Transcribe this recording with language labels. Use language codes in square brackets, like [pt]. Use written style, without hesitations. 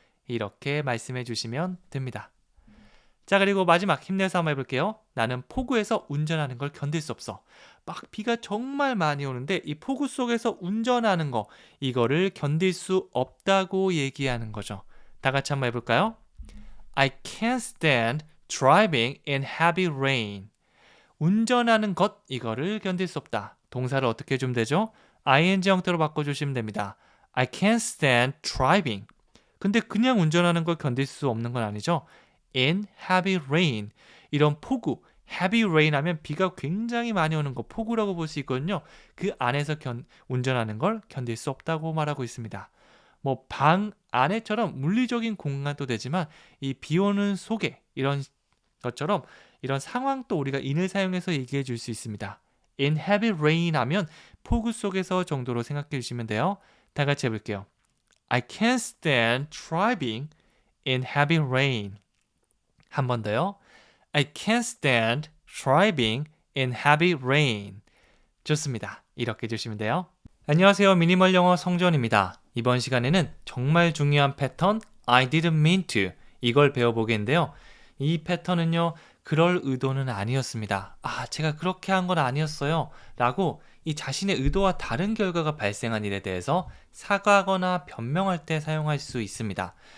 [ko] 이렇게 말씀해 주시면 됩니다. 자, 그리고 마지막 힘내서 한번 해볼게요. 나는 폭우에서 운전하는 걸 견딜 수 없어. 막 비가 정말 많이 오는데 이 폭우 속에서 운전하는 거, 이거를 견딜 수 없다고 얘기하는 거죠. 다 같이 한번 해볼까요? [en] I can't stand driving in heavy rain. [ko] 운전하는 것, 이거를 견딜 수 없다. 동사를 어떻게 해주면 되죠? ing 형태로 바꿔주시면 됩니다. [en] I can't stand driving. [ko] 근데 그냥 운전하는 걸 견딜 수 없는 건 아니죠. [en] In heavy rain. [ko] 이런 폭우, [en] heavy rain [ko] 하면 비가 굉장히 많이 오는 거 폭우라고 볼 수 있거든요. 그 안에서 운전하는 걸 견딜 수 없다고 말하고 있습니다. 뭐 방 안에처럼 물리적인 공간도 되지만 이 비 오는 속에 이런 것처럼 이런 상황도 우리가 in을 사용해서 얘기해 줄 수 있습니다. [en] In heavy rain [ko] 하면 폭우 속에서 정도로 생각해 주시면 돼요. 다 같이 해볼게요. [en] I can't stand driving in heavy rain. [ko] 한 번 더요. [en] I can't stand driving in heavy rain. [ko] 좋습니다. 이렇게 해주시면 돼요. 안녕하세요. 미니멀 영어 성전입니다. 이번 시간에는 정말 중요한 패턴 [en] I didn't mean to [ko] 이걸 배워보겠는데요. 이 패턴은요. 그럴 의도는 아니었습니다. 제가 그렇게 한 건 아니었어요. 라고 이 자신의 의도와 다른 결과가 발생한 일에 대해서 사과하거나 변명할 때 사용할 수 있습니다.